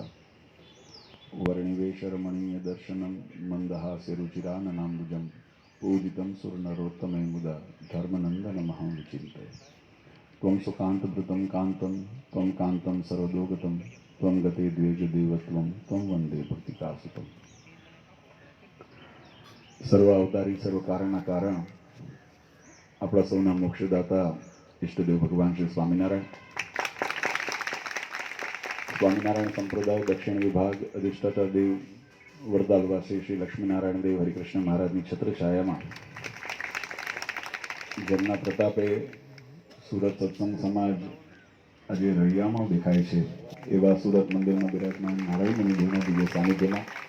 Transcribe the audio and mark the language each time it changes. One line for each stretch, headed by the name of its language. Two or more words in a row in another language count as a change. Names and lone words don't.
Sanskrit: वर्णिवेशरमणीय दर्शनं मंदहास्य रुचिराननाम्बुजं पूजितं सुरनरोत्तमे मुदा धर्मनन्दनमहं विचिन्तये। त्वं सुकान्तभृतं कान्तं त्वं कान्तं सर्वदोगतं त्वं गते द्वेगदेवत्वं त्वं वन्दे भक्तिकासुतं।
Gujarati: સર્વ અવતારી સર્વ કારણના કારણ આપણા સૌના મોક્ષદાતા ઈષ્ટદેવ ભગવાન શ્રી સ્વામિનારાયણ સ્વામિનારાયણ સંપ્રદાય દક્ષિણ વિભાગ અધિષ્ઠાતા દેવ વરદાલવાસી શ્રી લક્ષ્મીનારાયણ દેવ હરિકૃષ્ણ મહારાજની છત્રછાયામાં જેમના પ્રતાપે સુરત સત્સંગ સમાજ આજે રળિયામણો દેખાય છે એવા સુરત મંદિરમાં બિરાજમાન નારાયણ મુનિ દેવના દિવ્ય સાનિધ્યમાં